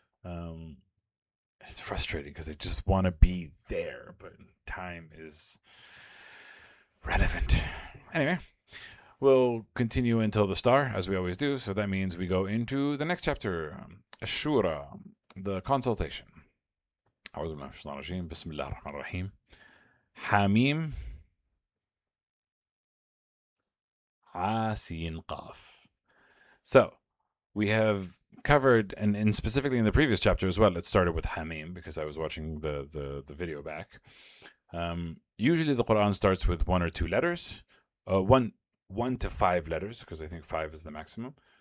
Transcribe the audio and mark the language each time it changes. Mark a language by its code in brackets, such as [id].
[en] It's frustrating because I just want to be there, but time is relevant. Anyway, we'll continue until the star, as we always do. So that means we go into the next chapter, Ashura, the consultation. [ar] أعوذ بالله من الشيطان الرجيم بسم الله الرحمن الرحيم حميم عاسين قاف. [en] So we have covered, and specifically in the previous chapter as well, it started with Hamim because I was watching the video back. Usually the Quran starts with one or two letters, one to five letters, because I think five is the maximum.